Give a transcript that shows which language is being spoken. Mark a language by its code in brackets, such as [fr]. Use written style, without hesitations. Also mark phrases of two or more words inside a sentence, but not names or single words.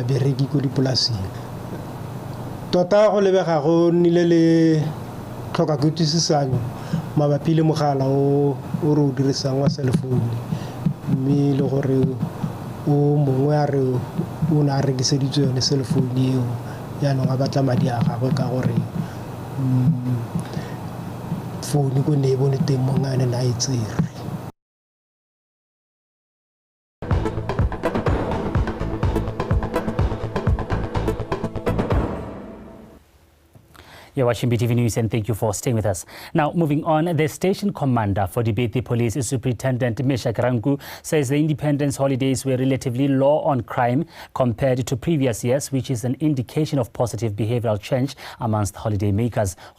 [tn] bereki ko dipolaseng tota go lebega go nile le tlhoka kutlwisisanyo mabapi le mogala o re o dirisang wa [en] cell phone [tn] mme le gore o mongwe a re o na rekiseditswe yone [en] cell phone [tn] eo yaanong a batla madi a gagwe ka gore phone ko ne e bone teng mo ngane na e tsere. [en] You're watching BTV News and thank you for staying with us. Now, moving on, the station commander for the Beti Police, Superintendent Meshak Ranku, says the Independence holidays were relatively low on crime compared to previous years, which is an indication of positive behavioral change amongst holiday makers.